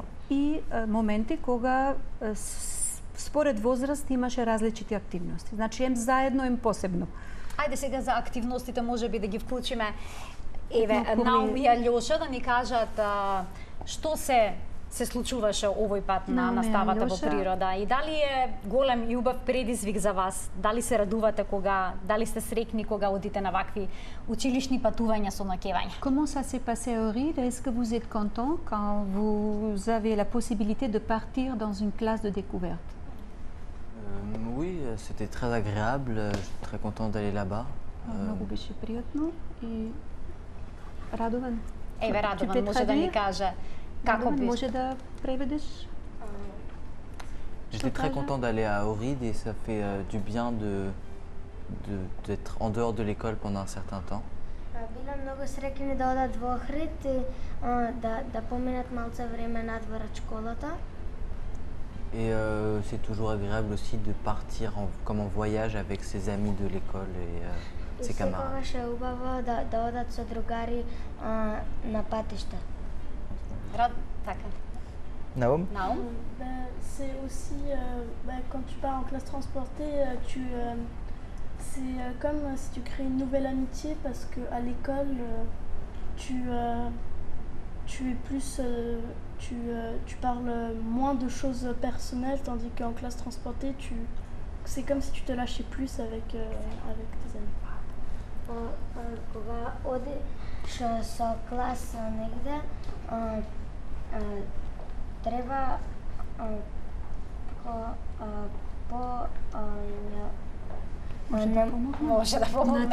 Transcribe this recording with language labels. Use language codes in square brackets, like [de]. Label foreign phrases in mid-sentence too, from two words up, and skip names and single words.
[mk] И моменти кога според возраст имаше различити активности. Значи ем заедно, ем посебно. Ајде сега за активностите можеби да ги вклучиме. Еве, Наоми и Алјоша да ни кажат што се случуваше овој пат на наставата во природа и дали е голем и убав предизвик за вас? Дали се радувате дали сте среќни кога одите на вакви училишни патувања со ноќевање? [fr] Comment ça s'est passé à Ohrid? Est-ce que vous êtes content quand vous avez la possibilité de partir dans une classe de découverte? Oui, c'était très agréable. Je suis très content d'aller là-bas. [mk] Много беше пријатно и Радован. Еве, Радован може да ни каже како Радован, може да преведеш? [fr] J'étais très content d'aller à Ohrid et ça fait du bien d'être en dehors de l'école pendant un certain temps. [mk] Била много среќни да одат во Охрид и да поминат малце време надвор од школата. [fr] Et c'est toujours agréable aussi de partir comme en voyage avec ses amis de l'école et ses camarades. [mk] Секогаш е убаво да одат со другари на патишта. Така. Naom? Наум? [fr] C'est aussi, quand tu pars en classe transportée, c'est comme si tu crées une nouvelle amitié parce qu'à l'école, tu es plus, tu parles moins de choses personnelles, tandis qu'en classe transportée, c'est comme si tu te lâchais plus avec tes amis. [mk] Кога одиш со клас негде, треба Може да помогнете